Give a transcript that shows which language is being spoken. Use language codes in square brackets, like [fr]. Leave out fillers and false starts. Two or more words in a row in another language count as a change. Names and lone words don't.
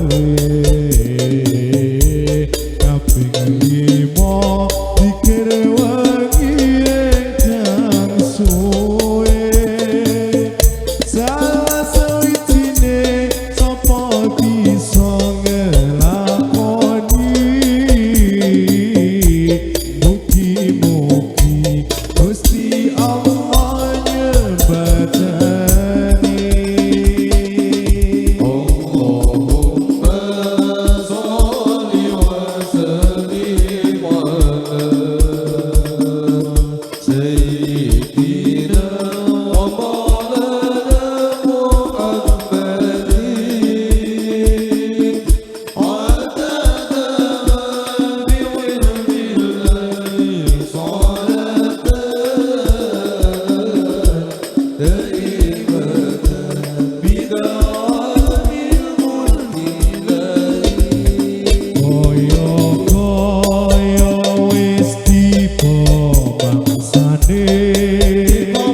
[jv] luwih kaping lima dikir wengi ingkang suwe salah sawijine sapa bisa ngelakoni mugi-mugi Gusti Allah nyebadani [ar] Allahumma sholli wa sallim ala سيدنا ومولانا محمد عدد ما بعلم الله صلاة دائمة بدوام ملك الله [jv] koyo wis tiba bangsane